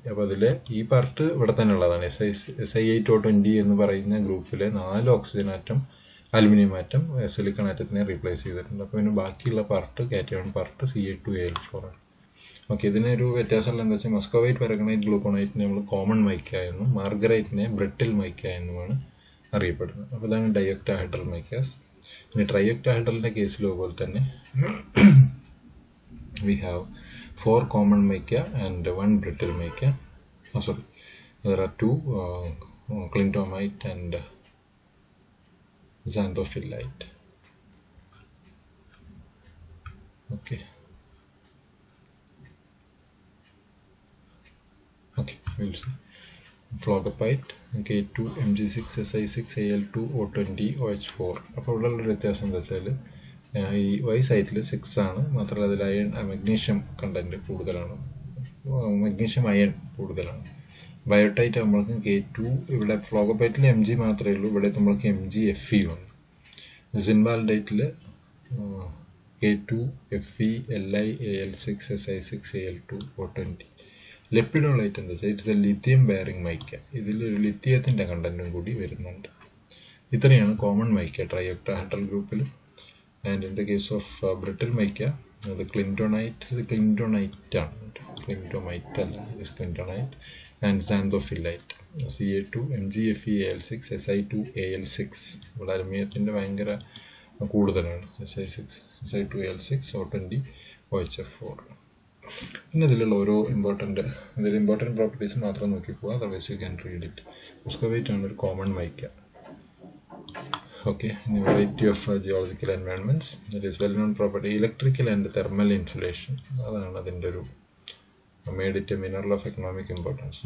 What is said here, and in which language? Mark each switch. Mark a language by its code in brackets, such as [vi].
[ml] അപ്പോൾ അതിൽ ഈ പാർട്ട് ഇവിടെ തന്നെ ഉള്ളതാണ്. Si8O20 എന്ന് പറയുന്ന ഗ്രൂപ്പിലെ 4 oxygen atom aluminium atom silicon ആറ്റത്തിനെ replace ചെയ്തിട്ടുണ്ട്. അപ്പോൾ ഇതിന് ബാക്കിയുള്ള പാർട്ട് കാറ്റയോൺ പാർട്ട് Ca2Al4 ആണ്. ഓക്കെ, ഇതിനൊരു വ്യത്യാസമുള്ള എന്താ വെച്ചാൽ മസ്കോവൈറ്റ്, പാരഗണൈറ്റ്, ഗ്ലൂക്കോണൈറ്റിനെ നമ്മൾ കോമൺ മൈക്ക എന്നും മാർഗറൈറ്റിനെ ബ്രിട്ടിൽ മൈക്ക എന്നുമാണ് അറിയപ്പെടുന്നത്. അപ്പോൾ ഇതാണ് ഡയോക്ടാഹെഡ്രൽ മൈക്കാസ്. ഇനി ട്രയോക്ടാഹെഡ്രലിൻ്റെ കേസിൽ പോലെ തന്നെ [en] we have 4 common mica and 1 brittle mica. Sorry, there are 2 clintomite and xanthophyllite. Okay, You'll see Phlogopite K2 Mg6 Si6 Al2 O20 OH4. [ml] അപ്പോൾ ഇവിടെയുള്ള വ്യത്യാസം എന്താ വെച്ചാൽ ഈ Y സൈറ്റിൽ 6 ആണ്, മാത്രമല്ല അതിൽ അയൺ മഗ്നീഷ്യം കണ്ടന്റ് കൂടുതലാണ്, മഗ്നീഷ്യം അയൺ കൂടുതലാണ്. ബയോടൈറ്റ് നമ്മൾക്ക് K2, ഇവിടെ ഫ്ലോഗോപൈറ്റിൽ Mg മാത്രമേ ഉള്ളൂ, ഇവിടെ നമ്മൾക്ക് MgFe വന്നു. സിൻവാൽഡൈറ്റിൽ K2 Fe Li Al6 Si6 Al2 O20. ലെപ്പിഡോളൈറ്റ് എന്താ വെച്ചാൽ it's A lithium bearing mica, ഇതിലൊരു ലിത്തിയത്തിൻ്റെ കണ്ടന്റും കൂടി വരുന്നുണ്ട്. ഇത്രയാണ് കോമൺ മൈക്ക ട്രൈഒക്ടാഹെഡ്രൽ ഗ്രൂപ്പിൽ. And in the case of brittle mica അത് ക്ലിൻറ്റോണൈറ്റ്, ഇത് ക്ലിൻറ്റോണൈറ്റ് ആണ്, ക്ലിൻറ്റോമൈറ്റ് അല്ല, ഇത് ക്ലിൻറ്റോണൈറ്റ്. And സാന്തോഫില്ലൈറ്റ് Ca2 MgFe Al6 Si2 Al6. ഇവിടെ അലുമിനിയത്തിൻ്റെ ഭയങ്കര കൂടുതലാണ്. Si2 Al6 O20 OHF4. പിന്നെ ഇതിലുള്ള ഓരോ ഇമ്പോർട്ടൻറ്റ് പ്രോപ്പർട്ടീസ് മാത്രം നോക്കി പോകാം, [en] Otherwise you can read it. [ml] മുസ്കോവൈറ്റ് ആണ് ഒരു common mica. Okay, variety of geological environments, that is well known property electrical and thermal insulation, അതാണ് അതിൻ്റെ ഒരു made it A mineral of economic importance.